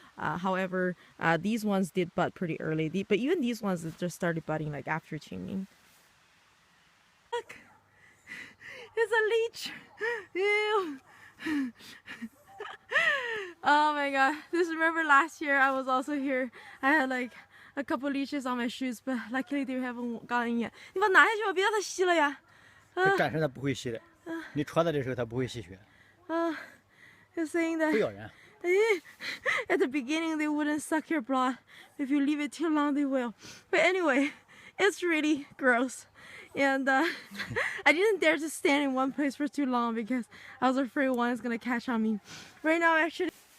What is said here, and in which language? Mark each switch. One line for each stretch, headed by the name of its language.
English: However, these ones did bud pretty early. But even these ones just started budding like after Qingming. Look! It's a leech. Ew. Oh my god. Remember last year I was also here. I had like a couple leeches on my shoes, but luckily they haven't gotten yet.
Chinese: 你把它拿下去吧，别让它吸了呀。暂时它不会吸的。你穿的这时候它不会吸血。
English: He's saying that
Chinese: 不咬人。
English: At the beginning they wouldn't suck your blood. If you leave it too long they will. But anyway, it's really gross. And I didn't dare to stand in one place for too long, because I was afraid one is gonna catch on me. Right now, actually.